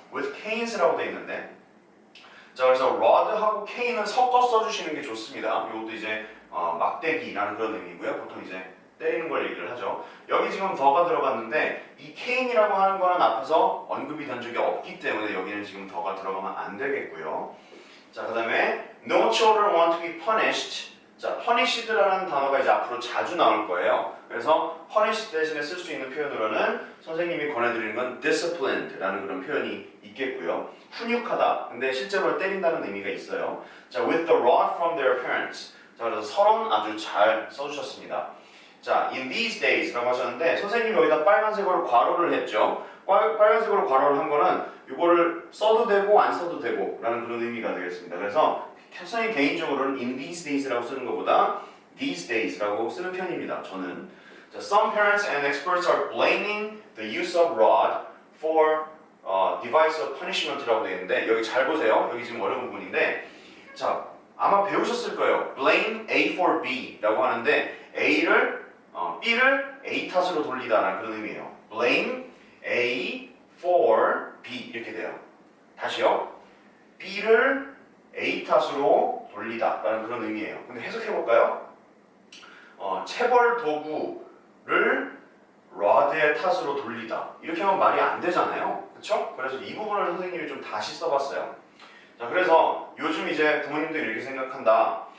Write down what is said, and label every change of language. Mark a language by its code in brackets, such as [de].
[ko] with canes 라고 되어 있는데 자, 그래서 rod하고 cane은 섞어 써주시는 게 좋습니다. 이것도 이제 막대기라는 그런 의미고요. 보통 이제 때리는 걸 얘기를 하죠. 여기 지금 더가 들어갔는데 이 cane이라고 하는 거는 앞에서 언급이 된 적이 없기 때문에 여기는 지금 더가 들어가면 안 되겠고요. [en] 자, 그 다음에 no children want to be punished. [ko] 자, punished라는 단어가 이제 앞으로 자주 나올 거예요. 그래서 punish 대신에 쓸 수 있는 표현으로는 선생님이 권해드리는 건 disciplined라는 그런 표현이 있겠고요. 훈육하다. 근데 실제로 때린다는 의미가 있어요. [en] 자, with the rod from their parents. [ko] 자, 그래서 서론 아주 잘 써주셨습니다. 자, in these days 라고 하셨는데 선생님이 여기다 빨간색으로 괄호를 했죠. 빨간색으로 괄호를 한 거는 이거를 써도 되고 안 써도 되고 라는 그런 의미가 되겠습니다. 그래서 선생님 개인적으로는 in these days 라고 쓰는 것보다 these days 라고 쓰는 편입니다. 저는. [en] 자, some parents and experts are blaming the use of rod for device of punishment 라고 되어 있는데 여기 잘 보세요. [ko] 여기 지금 어려운 부분인데 자, 아마 배우셨을 거예요. blame A for B 라고 하는데 B를 A 탓으로 돌리다라는 그런 의미예요. blame A for B 이렇게 돼요. 다시요. B를 A 탓으로 돌리다 라는 그런 의미예요. 근데 해석해볼까요? 체벌 도구를 rod의 탓으로 돌리다 이렇게 하면 말이 안 되잖아요. 그쵸? 그래서 이 부분을 선생님이 좀 다시 써봤어요. 자, 그래서 요즘 이제 부모님들이 이렇게 생각한다.